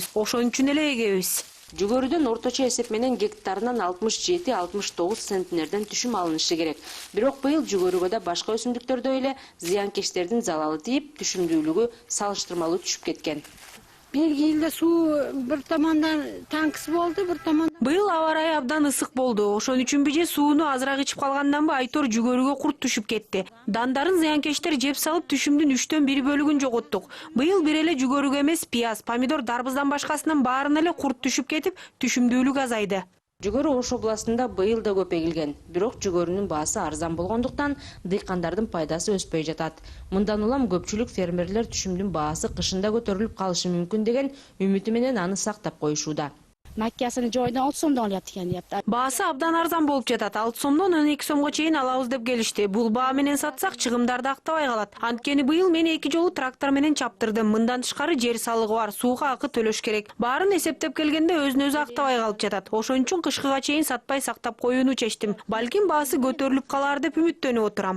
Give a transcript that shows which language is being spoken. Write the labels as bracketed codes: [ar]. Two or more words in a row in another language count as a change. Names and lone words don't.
[ky] Ошон үчүн эле эгебиз. Жүгөрүдөн орточо эсеп менен гектарынан 67-69 центнерден түшүм алынышы керек. Бирок быйыл жүгөрүгө да башка өсүмдүктөрдөй эле зыянкечтердин залалы тийип, түшүмдүүлүгү салыштырмалуу түшүп кеткен. Бельгийде суу [uz] bir tomondan tanqis болду, bir tomondan. [ky] Быйыл аба ырайы абдан ысык болду. Ошон үчүнбү же сууну азыраак ичип калганданбы Айтор жүгөрүгө курт түшүп кетти. Дандарын зыянкечтер жеп салып түшүмдүн 3/1 бөлүгүн жоготтук. Быйыл бир эле жүгөрүгө эмес, пияз, помидор, дарбыздан башкасынын баарына эле курт түшүп кетип, түшүмдүүлүк азайды. Жүгөрү Ош областында быйыл да көп эгилген. Бирок жүгөрүнүн баасы арзан болгондуктан дыйкандардын пайдасы өспөй жатат. Мындан улам көпчүлүк фермерлер түшүмдүн баасы кышында көтөрүлүп калышы мүмкүн деген үмүтү менен аны сактап коюшууда. [uz] Makkasini joyidan 6 so'mdan olyapti ekan deyapti. [ky] Баасы абдан арзан болуп жатат. 6 сомдон 12 сомго чейин алабыз деп келишти. Бул баа менен сатсак чыгымдарды актабай калат. Анткени быйыл мен 2 жолу трактор менен чаптырдым. Мындан тышкары жер салыгы бар, сууга акы төлөш керек. Баарын эсептеп келгенде өзүн-өзү актабай калып жатат. Ошон үчүн кышкыга чейин сатпай сактап коюуну чечтим. Балким баасы көтөрүлүп калар деп үмүттөнүп отурам.